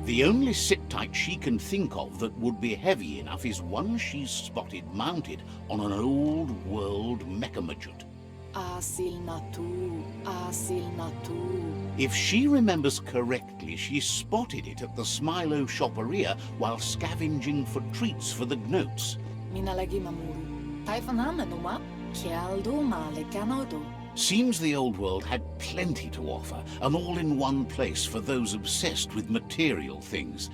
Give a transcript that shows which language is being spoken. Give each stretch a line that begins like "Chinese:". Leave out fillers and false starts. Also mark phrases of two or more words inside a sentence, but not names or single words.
English: The only sit-tight she can think of that would be heavy enough is one she's spotted mounted on an old-world mechamajut. Asilnatu. Asilnatu. If she remembers correctly, she spotted it at the Smilo shopperia while scavenging for treats for the gnotes. Minalagi mamuru. Taifanana numa. Kialdo male kanodo. Seems the old world had plenty to offer, and all in one place for those obsessed with material things.